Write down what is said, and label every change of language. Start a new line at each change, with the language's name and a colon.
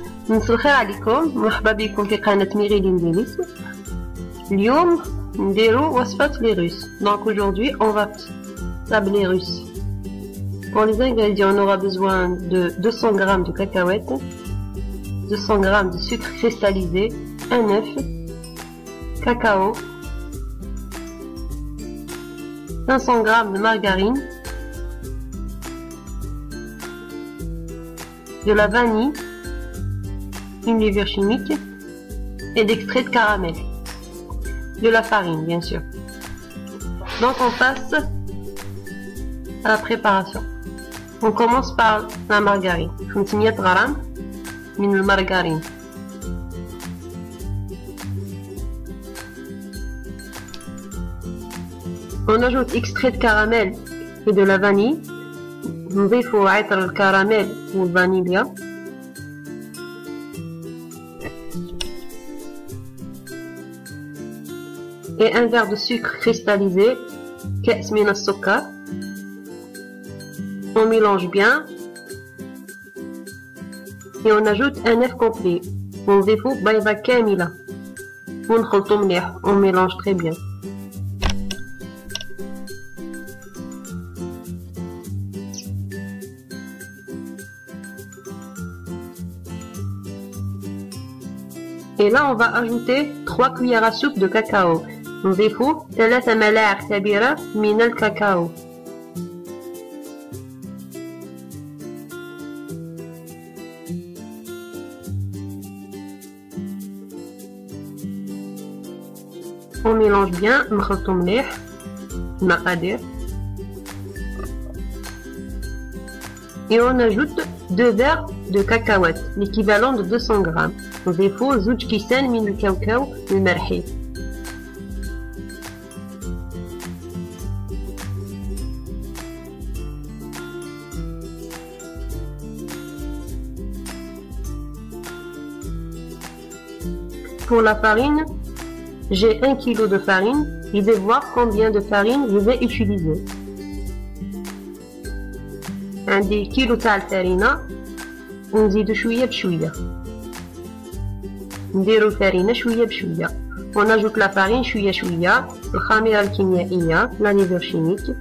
Arabic: مساء الخير عليكم، مرحبا بكم في قناة ميريلين ديليس. اليوم نديرو وصفة لي روس.
French: Donc aujourd'hui on va faire les russes. Pour les ingrédients, on aura besoin de 200 g de cacahuètes, 200 g de sucre cristallisé, un œuf, cacao, 500 g de margarine, de la vanille, une levure chimique et d'extrait de caramel, de la farine bien sûr. Donc on passe à la préparation. On commence par la margarine. 500 g de margarine. On ajoute extrait de caramel et de la vanille.
Arabic: نضيف عطر الكراميل والفانيليا.
French: Et un verre de sucre cristallisé,
Arabic: كأس من السكر.
French: On mélange bien et on ajoute un œuf complet.
Arabic: ونضيفو بيضة كاملة ونخلطو مليح.
French: On mélange très bien. Et là on va ajouter 3 cuillères à soupe de cacao.
Arabic: نضيفو 3 ملاعق كبيرة من الكاكاو.
French: On mélange bien,
Arabic: نخلطو مليح المقادير.
French: Et on ajoute 2 verres de cacahuètes, l'équivalent de 200 g.
Arabic: نضيفو 2 كيسان من الكاوكاو المرحي.
French: Pour la farine, j'ai 1 kg de farine. Je vais voir combien de farine je vais utiliser.
Arabic: عندي كيلو تاع الفرينة ونزيدو شوية بشوية. نديرو الفرينة شوية بشوية. ونجوك لا فارين شوية شوية. الخميرة الكيميائية
French: لا ليفور شيميك.